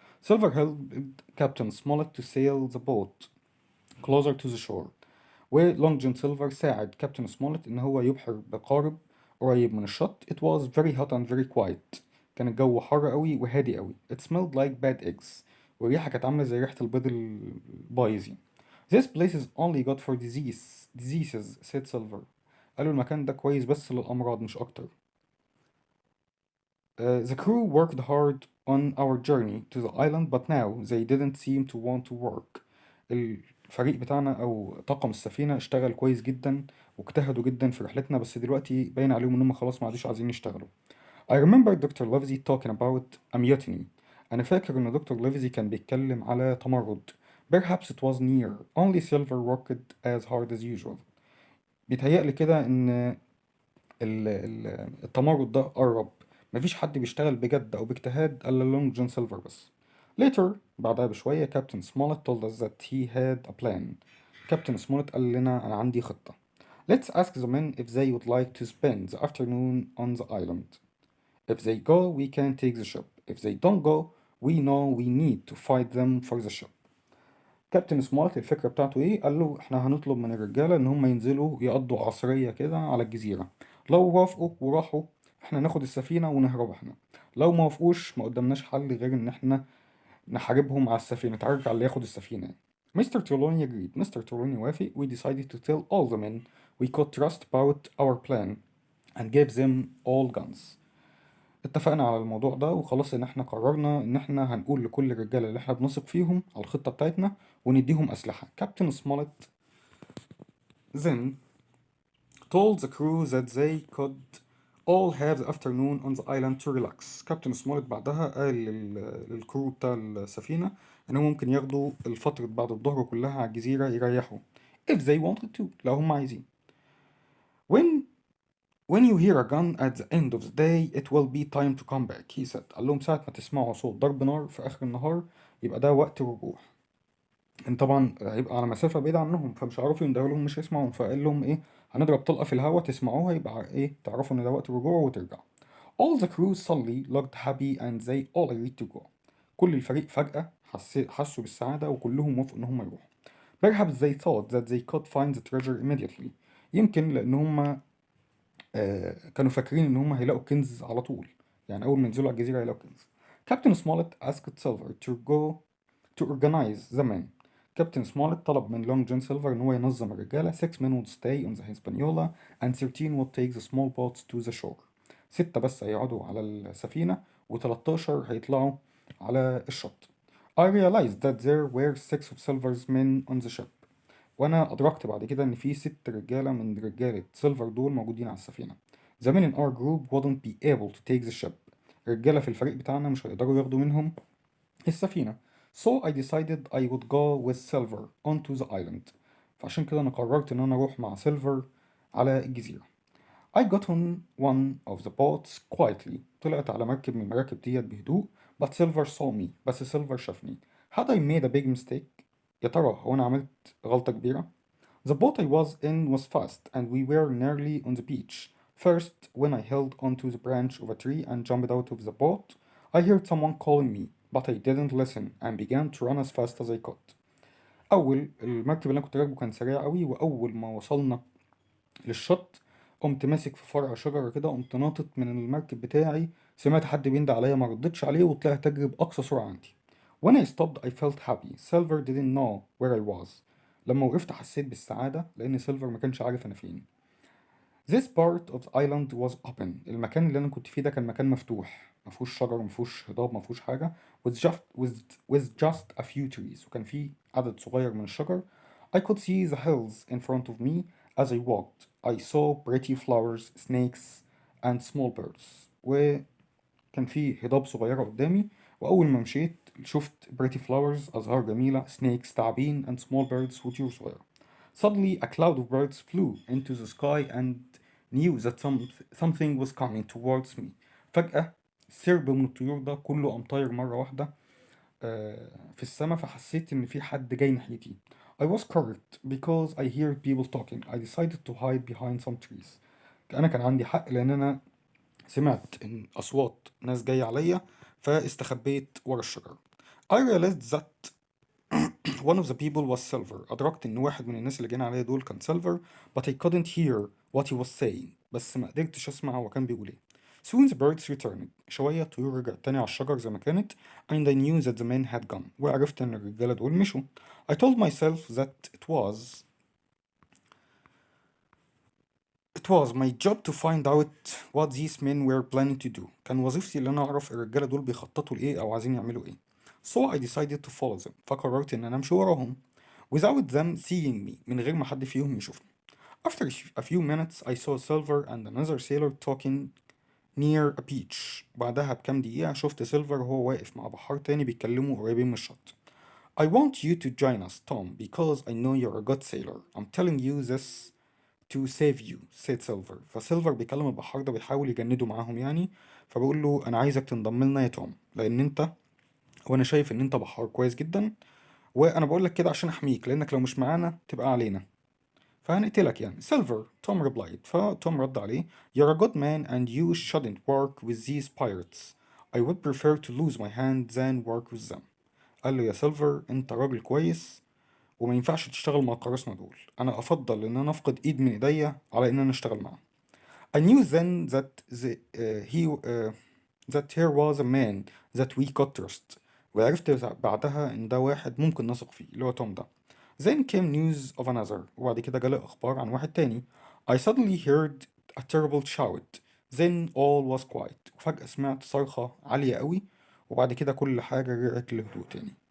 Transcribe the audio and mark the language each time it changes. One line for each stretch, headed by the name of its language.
English: Silver helped Captain Smollett to sail the boat closer to the shore.
Arabic: ولونج جون سيلفر ساعد كابتن سمولت إن هو يبحر بقارب قريب من الشط.
English: It was very hot and very quiet.
Arabic: كان الجو حر قوي وهادي قوي.
English: It smelled like bad eggs.
Arabic: والريحة كانت عاملة زي ريحة البيض البايظ يعني.
English: This place is only good for diseases said Silver.
Arabic: قالوا المكان ده كويس بس للأمراض مش أكتر.
English: The crew worked hard on our journey to the island but now they didn't seem to want to work.
Arabic: الفريق بتاعنا أو طاقم السفينة اشتغل كويس جدا واجتهدوا جدا في رحلتنا، بس دلوقتي باين عليهم إنهم خلاص ما عادوش عايزين يشتغلوا.
English: I remember Dr. Livesey talking about a mutiny.
Arabic: أنا فاكر إن دكتور ليفزي كان بيتكلم على تمرد.
English: Perhaps it was near. Only Silver worked as hard as usual.
Arabic: بيتهيألي كده إن التمرد ده قرب. مفيش حد بيشتغل بجد أو باجتهاد إلا لونج جون سيلفر بس.
English: Later
Arabic: بعدها بشوية
English: Captain Smollett told us that he had a plan.
Arabic: كابتن سمولت قال لنا أنا عندي خطة.
English: Let's ask the men if they would like to spend the afternoon on the island. If they go, we can take the ship. If they don't go, we know we need to fight them for the ship.
Arabic: كابتن سمارت الفكرة بتاعته ايه؟ قال له احنا هنطلب من الرجالة ان هم ينزلوا يقضوا عصرية كده على الجزيرة. لو وافقوا وراحوا احنا ناخد السفينة ونهرب احنا. لو ما وافقوش ما قدامناش حل غير ان احنا نحاربهم على السفينة، نتعرف على اللي ياخد السفينة.
English: Mister Trelawney agreed.
Arabic: مستر ترولوني وافق.
English: We decided to tell all the men we could trust about our plan and gave them all guns.
Arabic: اتفقنا على الموضوع ده وخلاص ان احنا قررنا ان احنا هنقول لكل الرجاله اللي احنا بنثق فيهم على الخطه بتاعتنا ونديهم اسلحه.
English: Captain Smollett then told the crew that they could all have the afternoon on the island to relax.
Arabic: كابتن سمولت بعدها قال للكرو بتاع السفينه انهم ممكن ياخدوا الفتره بعد الظهر كلها على الجزيره يريحوا.
English: if they wanted to
Arabic: لو هم عايزين.
English: when when you hear a gun at the end of the day it will be time to come back he said.
Arabic: قال لهم ساعة ما تسمعوا صوت ضرب نار في آخر النهار يبقى ده وقت الرجوع. ان طبعا هيبقى على مسافة بعيدة عنهم فمش هيعرفوا يندهوا لهم مش هيسمعوهم، فقال لهم ايه هنضرب طلقة في الهواء تسمعوها يبقى ايه تعرفوا ان ده وقت الرجوع وترجعوا.
English: All the crew suddenly looked happy and they all agreed to go.
Arabic: كل الفريق فجأة حسوا بالسعادة وكلهم وافقوا ان هم يروحوا.
English: Perhaps they thought that they could find the treasure immediately.
Arabic: يمكن لان هم كانوا فاكرين ان هم هيلاقوا كنز على طول، يعني اول ما ينزلوا على الجزيرة هيلاقوا كنز.
English: Captain Smollett asked Silver to go to organize the men.
Arabic: كابتن سمولت طلب من لونج جون سيلفر إن هو ينظم الرجالة.
English: 6 men would stay on the Hispaniola and 13 would take the small boats to the shore.
Arabic: 6 بس هيقعدوا على السفينة و13 هيطلعوا على الشط.
English: I realized that there were 6 of Silver's men on the ship.
Arabic: وأنا أدركت بعد كده إن في 6 رجالة من رجالة سيلفر دول موجودين على السفينة.
English: The men in our group wouldn't be able to take the ship.
Arabic: الرجالة في الفريق بتاعنا مش هيقدروا ياخدوا منهم السفينة.
English: So I decided I would go with Silver onto the island.
Arabic: فعشان كده أنا قررت إن أنا أروح مع سيلفر على الجزيرة.
English: I got on one of the boats quietly.
Arabic: طلعت على مركب من المراكب ديت بهدوء.
English: But Silver saw me.
Arabic: بس سيلفر شافني.
English: Had I made a big mistake?
Arabic: يا ترى هو أنا عملت غلطة كبيرة؟
English: The boat I was in was fast and we were nearly on the beach. First, when I held onto the branch of a tree and jumped out of the boat, I heard someone calling me, but I didn't listen and began to run as fast as I could.
Arabic: أول المركب اللي أنا كنت راكبه كان سريع أوي، وأول ما وصلنا للشط قمت ماسك في فرع شجرة كده، قمت ناطط من المركب بتاعي، سمعت حد بيندى عليا ما ردتش عليه وطلعت أجري بأقصى سرعة عندي.
English: When I stopped I felt happy. Silver didn't know where I was.
Arabic: لما وقفت حسيت بالسعادة لأن سيلفر ما كانش عارف أنا فين.
English: This part of the island was open.
Arabic: المكان اللي أنا كنت فيه ده كان مكان مفتوح، مفهوش شجر مفهوش هضاب مفهوش حاجة.
English: with just a few trees.
Arabic: وكان فيه عدد صغير من الشجر.
English: I could see the hills in front of me as I walked. I saw pretty flowers, snakes and small birds.
Arabic: وكان فيه هضاب صغيرة قدامي، وأول ما مشيت شفت
English: pretty flowers
Arabic: أزهار جميلة،
English: snakes
Arabic: تعابين
English: and small birds
Arabic: وطيور صغيرة.
English: Suddenly a cloud of birds flew into the sky and knew that something was coming towards me.
Arabic: فجأة سرب من الطيور ده كله قام طاير مرة واحدة في السماء، فحسيت إن في حد جاي ناحيتي.
English: I was correct because I heard people talking. I decided to hide behind some trees.
Arabic: أنا كان عندي حق لأن أنا سمعت إن أصوات ناس جاية عليا فاستخبيت ورا الشجر.
English: I realized that one of the people was Silver.
Arabic: أدركت إن واحد من الناس اللي جايين عليا دول كان Silver,
English: but I couldn't hear what he was saying.
Arabic: بس ما قدرتش أسمع هو كان بيقول إيه.
English: Soon the birds returned.
Arabic: شوية الطيور رجعت تاني على الشجر زي ما كانت.
English: And I knew that the men had gone.
Arabic: وعرفت إن الرجالة دول مشوا.
English: I told myself that it was my job to find out what these men were planning to do.
Arabic: كان وظيفتي اللي أنا أعرف الرجالة دول بيخططوا لإيه أو عايزين يعملوا إيه.
English: So I decided to follow them.
Arabic: فقررت إن أنا أمشي وراهم.
English: Without them seeing me.
Arabic: من غير ما حد فيهم يشوفني.
English: After a few minutes I saw Silver and another sailor talking near a beach.
Arabic: بعدها بكام دقيقة شفت سيلفر وهو واقف مع بحار تاني بيتكلموا قريبين من الشط.
English: I want you to join us, Tom, because I know you're a good sailor. I'm telling you this to save you, said Silver.
Arabic: فسيلفر بيكلم البحار ده بيحاول يجنده معاهم يعني، فبقول له أنا عايزك تنضم لنا يا توم، لأن أنت وأنا شايف إن أنت بحار كويس جدا، وأنا بقول لك كده عشان أحميك لأنك لو مش معانا تبقى علينا، فهنقتلك يعني.
English: Silver, Tom replied.
Arabic: فتوم رد عليه
English: You're a good man and you shouldn't work with these pirates. I would prefer to lose my hand than work with them.
Arabic: قال له يا سيلفر أنت راجل كويس وما ينفعش تشتغل مع القراصنة دول، أنا أفضل إن أنا أفقد إيد من إيديا على إن أنا أشتغل معاهم.
English: I knew then that here was a man that we could trust.
Arabic: وعرفت بعدها إن ده واحد ممكن نثق فيه اللي هو توم ده.
English: Then came news of another.
Arabic: وبعد كده جالي أخبار عن واحد تاني.
English: I suddenly heard a terrible shout. Then all was quiet.
Arabic: وفجأة سمعت صرخة عالية قوي، وبعد كده كل حاجة رجعت لهدوء تاني.